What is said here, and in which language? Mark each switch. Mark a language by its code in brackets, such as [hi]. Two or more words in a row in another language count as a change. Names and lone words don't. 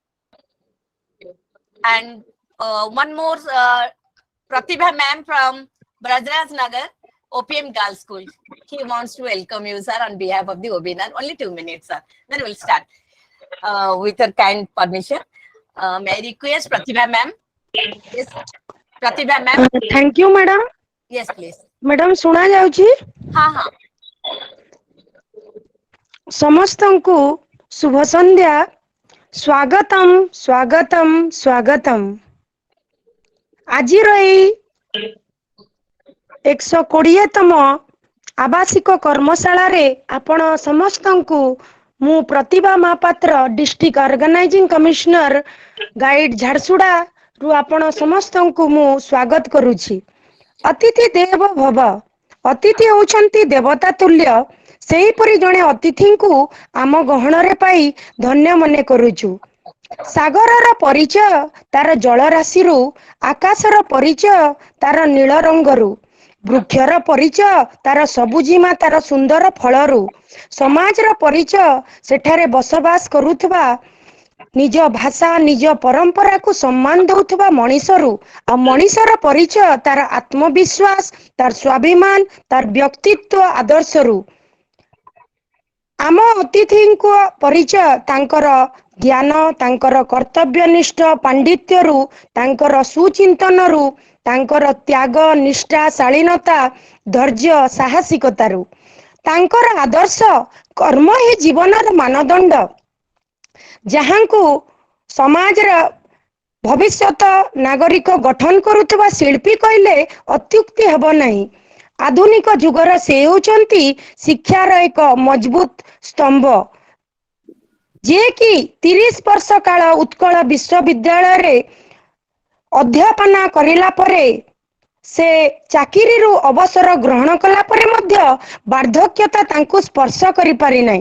[en] And one more, Pratibha ma'am from Brajraj Nagar, OPM Girls School. He wants to welcome you, sir, on behalf of the webinar. Only 2 minutes, sir. Then we'll start with your kind permission. May I request Pratibha ma'am? Yes, Pratibha ma'am. Thank you, madam. Yes, please. Madam, [or] ଶୁଣା ଯାଉଛି? ହଁ ହଁ. ସମସ୍ତଙ୍କୁ ଶୁଭ ସନ୍ଧ୍ୟା. ସ୍ୱାଗତମ ସ୍ୱାଗତମ ସ୍ୱାଗତମ. ଆଜିର ଏହି 120ତମ ଆବାସିକ କର୍ମଶାଳା ରେ ଆପଣ ସମସ୍ତଙ୍କୁ ମୁଁ ପ୍ରତିଭା ମହାପାତ୍ର [en] District Organising Commissioner Guide [or] ଝାରସୁଗୁଡ଼ା ରୁ ଆପଣ ସମସ୍ତଙ୍କୁ ମୁଁ ସ୍ୱାଗତ କରୁଛି. [sa] अतिथि देव भव. [or] ଅତିଥି ହୁଅନ୍ତି ଦେବତା ତୁଲ୍ୟ. ସେହିପରି ଜଣେ ଅତିଥିଙ୍କୁ ଆମ ଗହଣରେ ପାଇ ଧନ୍ୟ ମନେ କରୁଛୁ. ସାଗରର ପରିଚୟ ତାର ଜଳରାଶିରୁ, ଆକାଶର ପରିଚୟ ତାର ନୀଳ ରଙ୍ଗରୁ, ବୃକ୍ଷର ପରିଚୟ ତାର ସବୁଜିମା ତାର ସୁନ୍ଦର ଫଳରୁ, ସମାଜର ପରିଚୟ ସେଠାରେ ବସବାସ କରୁଥିବା ନିଜ ଭାଷା ନିଜ ପରମ୍ପରା କୁ ସମ୍ମାନ ଦେଉଥିବା ମଣିଷରୁ, ଆଉ ମଣିଷର ପରିଚୟ ତାର ଆତ୍ମବିଶ୍ୱାସ ତାର ସ୍ୱାଭିମାନ ତାର ବ୍ୟକ୍ତିତ୍ୱ ଆଦର୍ଶରୁ. ଆମ ଅତିଥି ଙ୍କ ପରିଚୟ ତାଙ୍କର ଜ୍ଞାନ ତାଙ୍କର କର୍ତ୍ତବ୍ୟନିଷ୍ଠ ପାଣ୍ଡିତ୍ୟରୁ, ତାଙ୍କର ସୁଚିନ୍ତନରୁ, ତାଙ୍କର ତ୍ୟାଗ ନିଷ୍ଠା ଶାଳୀନତା ଧୈର୍ଯ୍ୟ ସାହସିକତାରୁ. ତାଙ୍କର ଆଦର୍ଶ କର୍ମ ହିଁ ଜୀବନର ମାନଦଣ୍ଡ ଯାହାଙ୍କୁ ସମାଜର ଭବିଷ୍ୟତ ନାଗରିକ ଗଠନ କରୁଥିବା ଶିଳ୍ପୀ କହିଲେ ଅତ୍ୟୁକ୍ତି ହେବ ନାହିଁ. ଆଧୁନିକ ଯୁଗର ସେ ହୁଅନ୍ତି ଶିକ୍ଷାର ଏକ ମଜବୁତ ସ୍ତମ୍ଭ ଯେ କି 30 ବର୍ଷ କାଳ ଉତ୍କଳ ବିଶ୍ୱବିଦ୍ୟାଳୟ ରେ ଅଧ୍ୟାପନା କରିଲା ପରେ ସେ ଚାକିରି ରୁ ଅବସର ଗ୍ରହଣ କଲା ପରେ ମଧ୍ୟ ବାର୍ଦ୍ଧକ୍ୟତା ତାଙ୍କୁ ସ୍ପର୍ଶ କରି ପାରି ନି.